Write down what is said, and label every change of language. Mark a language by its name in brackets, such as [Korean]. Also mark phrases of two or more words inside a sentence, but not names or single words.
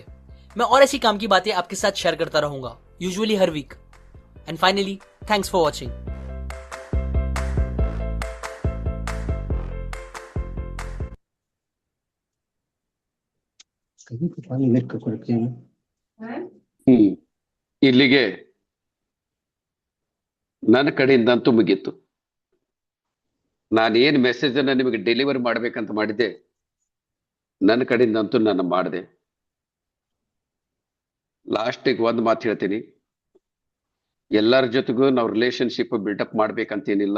[Hindi] मैं और ऐसी काम की बातें आपके साथ शेयर करता रहूंगा, यूजुअली हर वीक। [English] And finally, thanks for watching. [Hindi] कहीं तो पानी लिख कर रखे हैं। [Kannada] ಇಲ್ಲಿಗೆ ನನ್ನ ಕಡೆಯಿಂದಂತೂ ಮುಗೀತು. ನಾನೇನ್ ಮೆಸೇಜ್ ಅನ್ನ ನಿಮಗೆ ಡೆಲಿವರಿ ಮಾಡ್ಬೇಕಂತ ಮಾಡಿದ್ದೆ ನನ್ನ ಕಡೆಯಿಂದಂತೂ ನಾನು ಮಾಡಿದೆ. ಲಾಸ್ಟಿಗೆ ಒಂದು ಮಾತು ಹೇಳ್ತೀನಿ, ಎಲ್ಲರ ಜೊತೆಗೂ ನಾವು [English] relationship buildup [Kannada] ಮಾಡ್ಬೇಕಂತೇನಿಲ್ಲ.